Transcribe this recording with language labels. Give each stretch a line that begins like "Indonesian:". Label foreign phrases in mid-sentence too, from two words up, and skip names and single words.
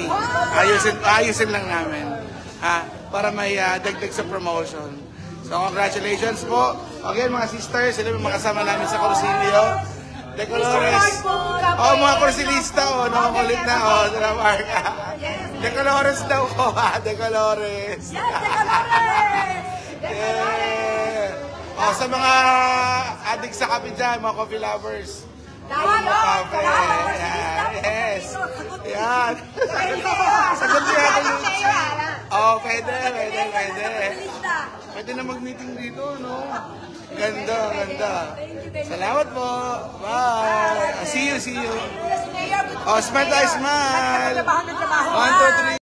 Filipino: Ayusin lang namin. Ha? Para may dagdag sa promotion. So, congratulations po. Again, mga sisters, sila yung makasama namin sa Corsilio. De Colores. Oh, mga Corsilista, oh, nakakulit na, oh, Dinamarca. De Colores daw ko, ha? De Colores. Yes, De Colores! Yeah. Oh, sa mga adik sa kape dyan, mga
English: coffee lovers.
Filipino: Tama no? Kape. Yes. Yan. Sagot niya ako yung... Oh, pwede. Pwede na mag-meeting dito, no? Ganda. Salamat po. Bye.
English: See you.
Filipino: Oh, smile tayo, smile. 1, 2, 3.